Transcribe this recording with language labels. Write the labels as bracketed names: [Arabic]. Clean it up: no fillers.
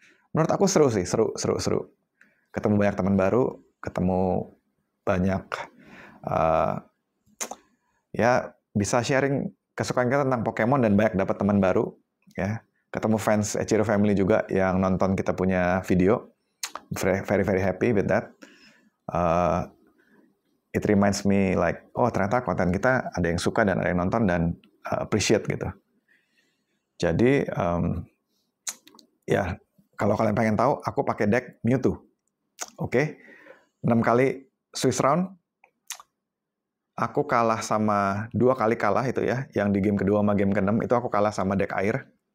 [Indonesian] Menurut aku seru sih, seru. Ketemu banyak teman baru, ketemu banyak, ya bisa sharing kesukaan kita tentang Pokemon dan banyak dapat teman baru. Ya, ketemu fans Echiro Family juga yang nonton kita punya video. [English] Very, very happy with that. It reminds me like, [Indonesian] oh ternyata konten kita ada yang suka dan ada yang nonton dan appreciate gitu. Jadi, ya kalau kalian pengen tahu, aku pakai deck Mewtwo. Oke, 6 kali Swiss round, aku kalah sama 2 kali kalah itu ya, yang di game kedua sama game ke-6 itu aku kalah sama deck air.